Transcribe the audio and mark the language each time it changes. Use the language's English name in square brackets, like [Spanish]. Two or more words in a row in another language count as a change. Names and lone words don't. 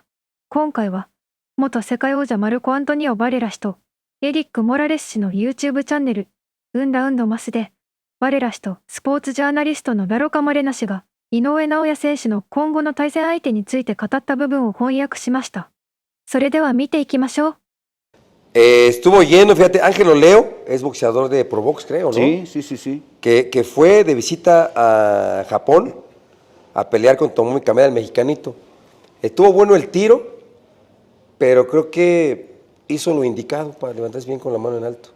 [Japanese] 今回は、元世界王者マルコ・アントニオ・バレラ氏と、エリック・モラレス氏の YouTube チャンネル、ウンダウンドマスで、バレラ氏とスポーツジャーナリストのベロカ・マレナ氏が、井上尚弥選手の今後の対戦相手について語った部分を翻訳しました。それでは見ていきましょう。 [Spanish] Estuvo lleno, fíjate, Ángelo Leo es boxeador de Probox, creo, ¿no? Sí, sí, sí, sí. Que fue de visita a Japón a pelear con Tomomi Kameda, el mexicanito. Estuvo bueno el tiro, pero creo que hizo lo indicado para levantarse bien con la mano en alto.